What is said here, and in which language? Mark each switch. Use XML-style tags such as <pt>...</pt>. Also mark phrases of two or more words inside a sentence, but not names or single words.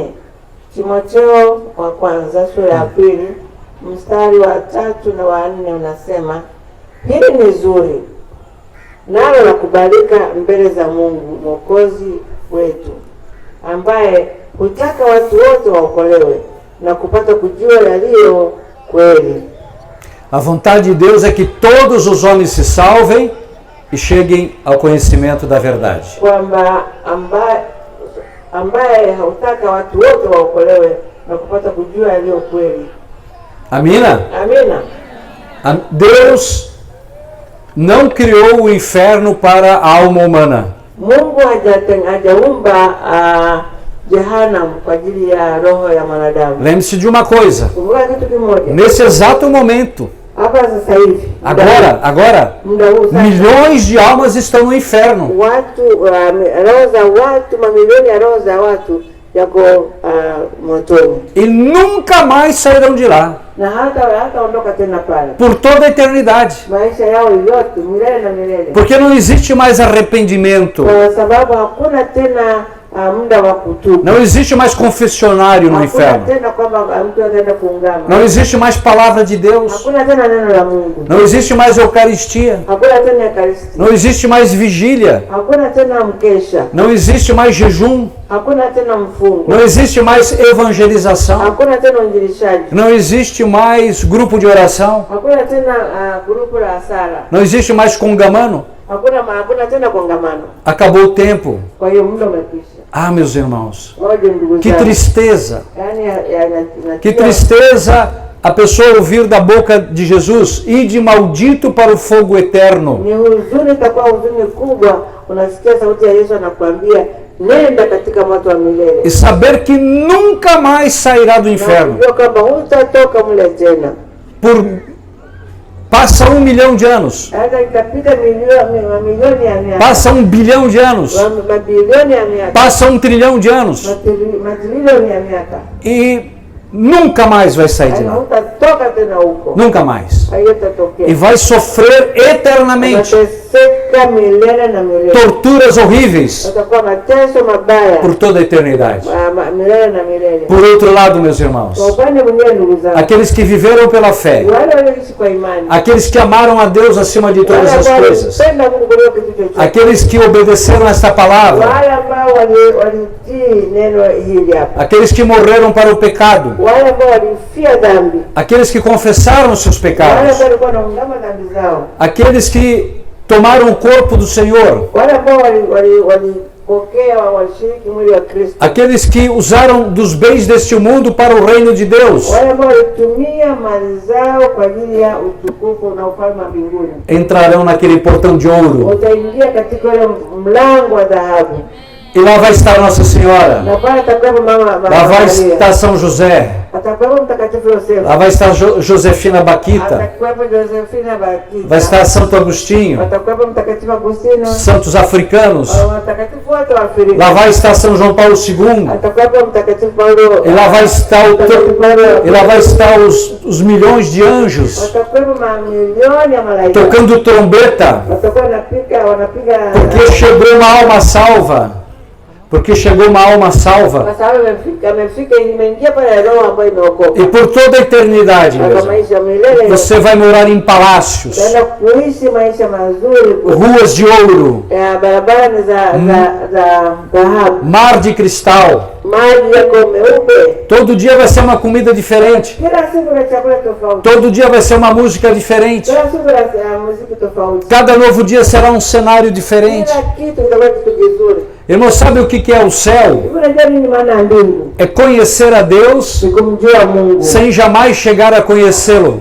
<sw>Timotheo wa kwanza sura ya pili mstari wa 3 na wa 4 unasema, hili ni zuri nalo la kubalika mbele za Mungu Mwokozi wetu, ambaye hutaka watu wote waokolewe na kupata kujua yaliyo kweli.</sw> <pt>A vontade de Deus é que todos os homens se salvem e cheguem ao conhecimento da verdade.</pt> <sw>Kwamba ambaye hautaka watu wote waokolewe na kupata kujua yaliyo kweli. Amina? Amina.</sw> <pt>Deus não criou o inferno para a alma humana.</pt> <sw>Mungu hajaumba Jehanamu kwa ajili ya roho ya mwanadamu.</sw> <pt>Lembre-se de uma coisa.</pt> <sw>Kumbuka kitu kimoja.</sw> <pt>Nesse exato momento,</pt> <sw>Hapa sasa hivi.</sw> <pt>agora,</pt> <sw>Muda huu sasa.</sw> <pt>milhões de almas estão no inferno.</pt> <sw>Watu roho za watu, mamilioni ya roho za watu yako motoni.</sw> <pt>E nunca mais sairão de lá.</pt> <sw>Na hata ondoka tena pale.</sw> <pt>Por toda a eternidade.</pt> <sw>Maisha yao yote milele na milele.</sw> <pt>Porque não existe mais arrependimento.</pt> <sw>Kwa sababu hakuna tena muda wa kutubu.</sw> <pt>Não existe mais confessionário no inferno.</pt> <sw>Hakuna tena kwamba mtu ataenda kuungama.</sw> <pt>Não existe mais palavra de Deus.</pt> <sw>Hakuna tena neno la Mungu.</sw> <pt>Não existe mais Eucaristia.</pt> <sw>Hakuna tena Ekaristi.</sw> <pt>Não existe mais vigília.</pt> <sw>Hakuna tena mkesha.</sw> <pt>Não existe mais jejum.</pt> <sw>Hakuna tena mfungo.</sw> <pt>Não existe mais evangelização.</pt> <sw>Hakuna tena uinjilishaji.</sw> <pt>Não existe mais grupo de oração.</pt> <sw>Hakuna tena grupu la sala.</sw> <pt>Não existe mais congamano.</pt> <sw>Hakuna tena kongamano.</sw> <pt>Acabou o tempo.</pt> <sw>Kwa hiyo muda umekwisha.</sw> <pt>Ah, meus irmãos,</pt> <sw>Ngoja ndugu</sw> <pt>que</pt> <sw>zangu.</sw> <pt>tristeza.</pt> <sw>Yaani</sw> <pt>Que tristeza a pessoa ouvir da boca de Jesus: ide maldito para o fogo eterno.</pt> <sw>Ni huzuni, itakuwa huzuni kubwa. Unasikia sauti ya Yesu anakuambia nenda katika moto wa milele.</sw> <pt>E saber que nunca mais sairá do inferno.</pt> <sw>Unajua kwamba hutatoka mle tena.</sw> <pt>Passa 1 milhão de anos.</pt> <sw>Hata itapita mamilioni ya miaka.</sw> <pt>Passa 1 bilhão de anos.</pt> <sw>Mabilioni ya miaka.</sw> <pt>Passa 1 trilhão de anos.</pt> <sw>Matrilioni ya miaka.</sw> <pt>E nunca mais vai sair de Aí lá.</pt> <sw>hutatoka tena huko,</sw> <pt>Nunca mais.</pt> <sw>haitatokea.</sw> <pt>E vai sofrer eternamente</pt> <sw>Watateseka milele na milele,</sw> <pt>torturas horríveis</pt> <sw>watakuwa mateso mabaya</sw> <pt>por toda a eternidade.</pt> <sw>milele na milele.</sw> <pt>Por outro lado, meus irmãos,</pt> <sw>Kwa upande mwingine, ndugu zangu,</sw> <pt>aqueles que viveram pela fé,</pt> <sw>wale walioishi kwa imani,</sw> <pt>aqueles que amaram a Deus acima de todas</pt> <sw>wale</sw> <pt>as</pt> <sw>ambao</sw> <pt>coisas,</pt> <sw>walimpenda Mungu kuliko kitu chochote,</sw> <pt>aqueles que obedeceram a esta palavra,</pt> <sw>wale ambao walitii neno hili hapa,</sw> <pt>aqueles que morreram para o pecado,</pt> <sw>wale ambao walifia dhambi,</sw> <pt>aqueles que confessaram seus</pt> <sw>wale</sw> <pt>pecados,</pt> <sw>ambao walikuwa wanaungama dhambi zao,</sw> <pt>aqueles que tomaram o corpo do Senhor,</pt> <sw>wale ambao walipokea walishiriki mwili wa Kristo,</sw> <pt>aqueles que usaram dos bens deste mundo para o reino de Deus,</pt> <sw>wale ambao walitumia mali zao kwa ajili ya utukufu na ufalme wa mbinguni,</sw> <pt>entrarão naquele portão de ouro.</pt> <sw>wataingia katika ule mlango wa dhahabu.</sw> <pt>E lá vai estar Nossa Senhora,</pt> <sw>Na pale atakuwepo mama</sw> <pt>lá vai</pt> <sw>Maria,</sw> <pt>estar São José,</pt> <sw>atakuwepo mtakatifu Yosefu,</sw> <pt>lá vai estar Josefina Baquita,</pt> <sw>atakuwepo Josefina Batista,</sw> <pt>vai estar Santo Agostinho,</pt> <sw>atakuwepo mtakatifu Agustino,</sw> <pt>santos africanos,</pt> <sw>watakatifu wote wa Afrika,</sw> <pt>lá vai estar São João Paulo II,</pt> <sw>atakuwepo mtakatifu Paulo,</sw> <pt>e lá vai estar, e lá vai estar os milhões de anjos</pt> <sw>watakuwepo mamilioni ya malaika,</sw> <pt>tocando trombeta,</pt> <sw>watakuwa wanapiga</sw> <pt>porque chegou uma alma salva. Porque chegou uma alma salva.</pt> <sw>kwa sababu imeingia pale roho ambayo imeokoka.</sw> <pt>E por toda a eternidade,</pt> <sw>Na</sw> <pt>meus</pt> <sw>maisha</sw> <pt>irmãos,</pt> <sw>milele,</sw> <pt>você vai morar em palácios,</pt> <sw>utaenda kuishi maisha mazuri,</sw> <pt>ruas de ouro,</pt> <sw>barabara ni za dhahabu,</sw> <pt>mar de cristal.</pt> <sw>maji yako meupe.</sw> <pt>Todo dia vai ser uma comida diferente.</pt> <sw>Kila siku na chakula tofauti,</sw> <pt>Todo dia vai ser uma música diferente.</pt> <sw>kila siku na muziki tofauti,</sw> <pt>Cada novo dia será um cenário diferente.</pt> <sw>kila kitu kitakuwa kitu kizuri.</sw> <pt>Irmão, sabe o que é o céu?</pt> <sw>Hivi unajua nini maana ya mbingu?</sw> <pt>É conhecer a Deus</pt> <sw>Ni kumjua Mungu</sw> <pt>sem jamais chegar a conhecê-lo.</pt>